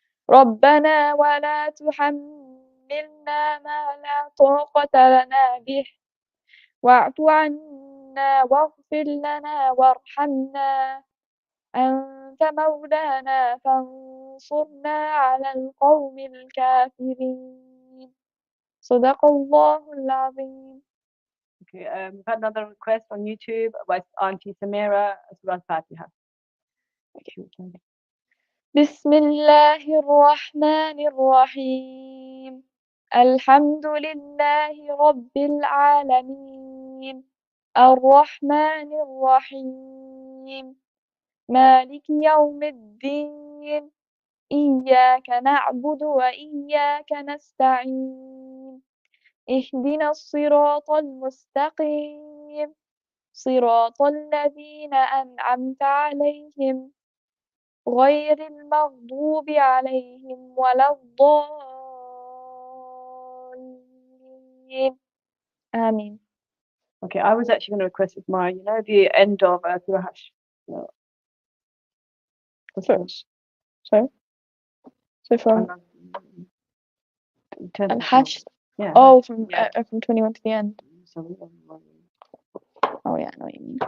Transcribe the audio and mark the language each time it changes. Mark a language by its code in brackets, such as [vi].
[ar] ربنا ولا تحملنا ما لا طاقة لنا به واعف عنا واغفر لنا وارحمنا أنت مولانا فانصرنا على القوم الكافرين صدق الله العظيم. [en] Okay, we've had another request on YouTube by Auntie Samira, Surah Fatiha. [ar] بسم الله الرحمن الرحيم الحمد لله رب العالمين الرحمن الرحيم مالك يوم الدين إياك نعبد وإياك نستعين اهدنا الصراط المستقيم صراط الذين أنعمت عليهم غير المغضوب عليهم ولا الضالين آمين. [en] Okay, I was actually going to request it, Mara. You know the end of Surah Hash. Sorry. So from Al-Hash. Yeah. Oh, from 21 to the end. Oh yeah, I know what you mean.